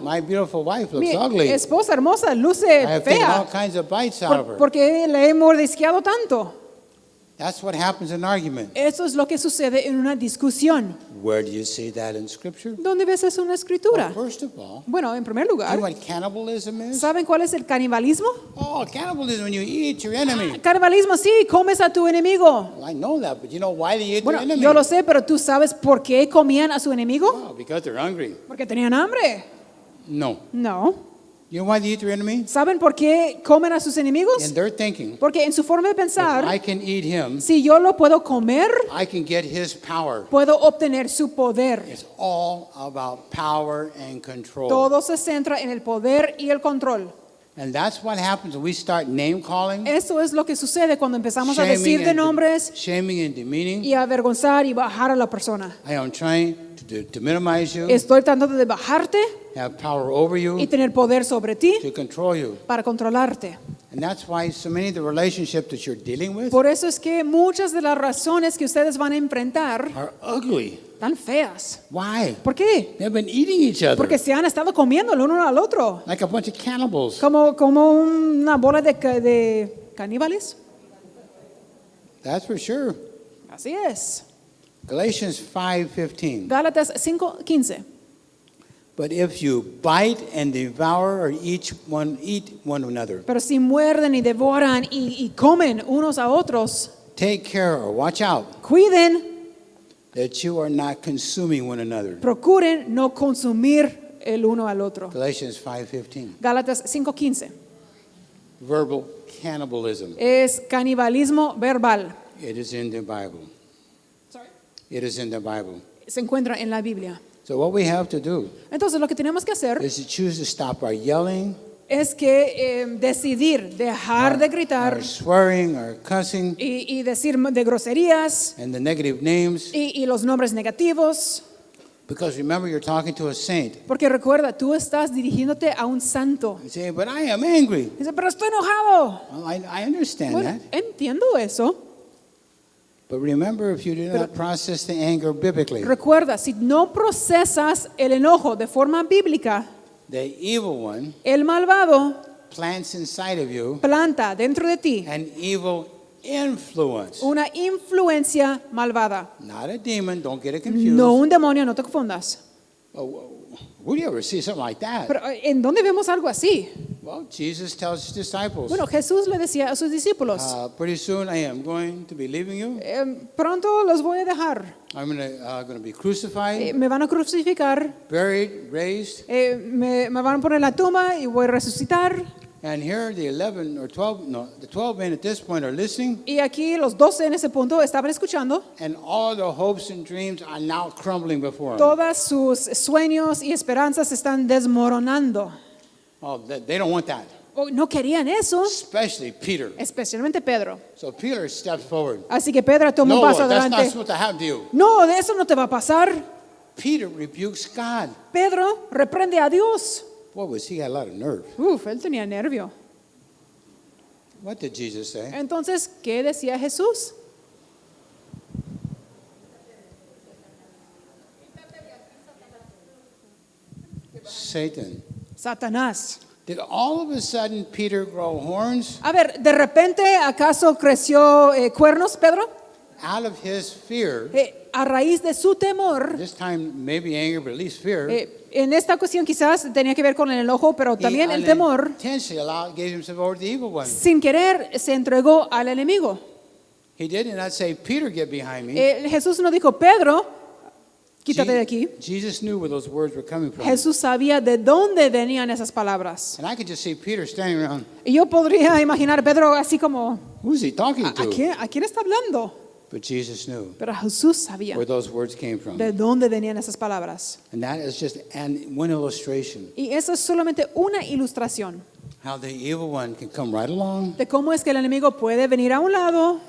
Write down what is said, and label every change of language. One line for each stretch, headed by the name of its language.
English: my beautiful wife looks
Spanish: mi
English: ugly.
Spanish: esposa hermosa luce
English: I have taken all
Spanish: fea
English: kinds of bites out of her.
Spanish: porque le he mordisqueado tanto.
English: That's what happens in argument.
Spanish: Eso es lo que sucede en una discusión.
English: Where do you see that in Scripture?
Spanish: ¿Dónde ves eso en la escritura?
English: Well, first of all,
Spanish: Bueno, en primer
English: do you
Spanish: lugar,
English: know what cannibalism is?
Spanish: ¿saben cuál es el canibalismo?
English: Oh, cannibalism when you eat your enemy.
Spanish: Canibalismo, sí, comes a tu enemigo.
English: Well, I know that, but you know why they eat
Spanish: Bueno,
English: their enemy?
Spanish: yo lo sé, pero ¿tú sabes por qué comían a su enemigo?
English: Oh, because they're hungry.
Spanish: Porque tenían hambre.
English: No.
Spanish: No.
English: You know why they eat their enemy?
Spanish: ¿Saben por qué comen a sus enemigos?
English: In their thinking,
Spanish: Porque en su forma de
English: if
Spanish: pensar,
English: I can eat him,
Spanish: si yo lo puedo comer,
English: I can get his power.
Spanish: puedo obtener su poder.
English: It's all about power and control.
Spanish: Todo se centra en el poder y el control.
English: And that's what happens when we start name calling,
Spanish: Eso es lo que sucede cuando empezamos a decir de nombres
English: shaming and demeaning.
Spanish: y a avergonzar y bajar a la persona.
English: I am trying to minimize you,
Spanish: Estoy tratando de bajarte
English: have power over
Spanish: y
English: you,
Spanish: tener poder sobre ti
English: to control you.
Spanish: para controlarte.
English: And that's why so many of the relationships that you're dealing with
Spanish: Por eso es que muchas de las razones que ustedes van a enfrentar
English: are ugly.
Spanish: están feas.
English: Why?
Spanish: ¿Por qué?
English: They've been eating each other
Spanish: Porque se han estado comiendo el uno al otro.
English: like a bunch of cannibals.
Spanish: Como una bola de caníbales.
English: That's for sure.
Spanish: Así es.
English: Galatians 5:15.
Spanish: Gálatas 5:15.
English: But if you bite and devour or eat one another,
Spanish: Pero si muerden y devoran y comen unos a otros,
English: take care or watch out
Spanish: cuiden,
English: that you are not consuming one another.
Spanish: procuren no consumir el uno al otro.
English: Galatians 5:15.
Spanish: Gálatas 5:15.
English: Verbal cannibalism.
Spanish: Es canibalismo verbal.
English: It is in the Bible. It is in the Bible.
Spanish: Se encuentra en la Biblia.
English: So what we have to do
Spanish: Entonces lo que tenemos que hacer
English: is to choose to stop our yelling,
Spanish: es que decidir dejar de gritar
English: our swearing, our cussing,
Spanish: y decir de groserías
English: and the negative names.
Spanish: y los nombres negativos.
English: Because remember, you're talking to a saint.
Spanish: Porque recuerda, tú estás dirigiéndote a un santo.
English: You say, but I am angry.
Spanish: Dice, pero estoy enojado.
English: Well, I understand
Spanish: Bueno,
English: that.
Spanish: entiendo eso.
English: But remember, if you do not process the anger biblically,
Spanish: Recuerda, si no procesas el enojo de forma bíblica,
English: the evil one
Spanish: el malvado
English: plants inside of you
Spanish: planta dentro de ti
English: an evil influence.
Spanish: una influencia malvada.
English: Not a demon, don't get it confused.
Spanish: No un demonio, no te confundas.
English: Oh, who do you ever see something like that?
Spanish: Pero ¿en dónde vemos algo así?
English: Well, Jesus tells his disciples,
Spanish: Bueno, Jesús le decía a sus discípulos,
English: pretty soon I am going to be leaving you.
Spanish: pronto los voy a dejar.
English: I'm going to be crucified,
Spanish: Me van a crucificar,
English: buried, raised.
Spanish: me van a poner en la tumba y voy a resucitar.
English: And here the 11 or 12, no, the 12 men at this point are listening,
Spanish: Y aquí los 12 en ese punto estaban escuchando.
English: and all their hopes and dreams are now crumbling before them.
Spanish: Todas sus sueños y esperanzas se están desmoronando.
English: Oh, they don't want that,
Spanish: Oh, no querían eso,
English: especially Peter.
Spanish: especialmente Pedro.
English: So Peter steps forward.
Spanish: Así que Pedro toma
English: No,
Spanish: un paso
English: Lord, that's not
Spanish: adelante.
English: supposed to happen to you.
Spanish: No, de eso no te va a pasar.
English: Peter rebukes God.
Spanish: Pedro reprende a Dios.
English: Boy, he had a lot of nerve.
Spanish: Uf, él tenía nervio.
English: What did Jesus say?
Spanish: Entonces, ¿qué decía Jesús?
English: Satan.
Spanish: Satanás.
English: Did all of a sudden Peter grow horns?
Spanish: A ver, ¿de repente acaso creció cuernos, Pedro?
English: Out of his fear,
Spanish: A raíz de su temor,
English: this time maybe anger, but at least fear,
Spanish: en esta ocasión quizás tenía que ver con el enojo, pero también el temor,
English: intentionally gave himself over to the evil one.
Spanish: sin querer se entregó al enemigo.
English: He did not say, Peter, get behind me.
Spanish: Jesús no dijo, Pedro, quítate de aquí.
English: Jesus knew where those words were coming from.
Spanish: Jesús sabía de dónde venían esas palabras.
English: And I could just see Peter standing around.
Spanish: Y yo podría imaginar a Pedro así como,
English: Who's he talking
Spanish: ¿a
English: to?
Spanish: quién está hablando?
English: But Jesus knew
Spanish: Pero Jesús sabía
English: where those words came from.
Spanish: de dónde venían esas palabras.
English: And that is just one illustration
Spanish: Y eso es solamente una ilustración
English: how the evil one can come right along
Spanish: de cómo es que el enemigo puede venir a un lado